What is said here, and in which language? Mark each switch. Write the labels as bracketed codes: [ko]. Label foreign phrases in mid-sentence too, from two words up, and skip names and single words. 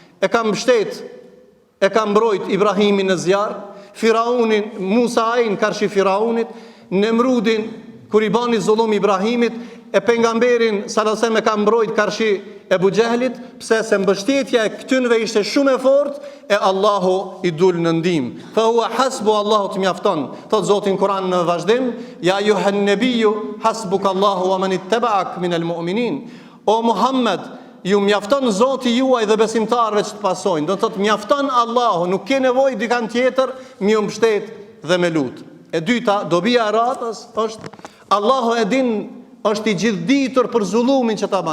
[sq] E ka mbrojt Ibrahimin në zjarr, Firaunin, Musa'in karshi Firaunit, Nemrudin kur i bani zullum Ibrahimit, e pejgamberin [ar] صلى الله عليه وسلم [sq] e ka mbrojt karshi Ebu Gjehlit, pse se mbështetja e këtynve ishte shumë e fortë, e Allahu i dul në ndihmë. [ar] فهو حسبه, [sq] Allahu të mjafton. Thot Zoti në Kur'an në vazhdim, [ar] يا أيها النبي حسبك الله ومن اتبعك من المؤمنين. [sq] O Muhammed, ju mjafton Zoti juaj dhe besimtarëve që të pasojnë. Do të thotë mjafton Allahu, nuk ke nevojë dikan tjetër, më mbështet dhe me lut. E dyta, dobia e radhës është Allahu e din, është i gjithditur për zullumin që ta ban.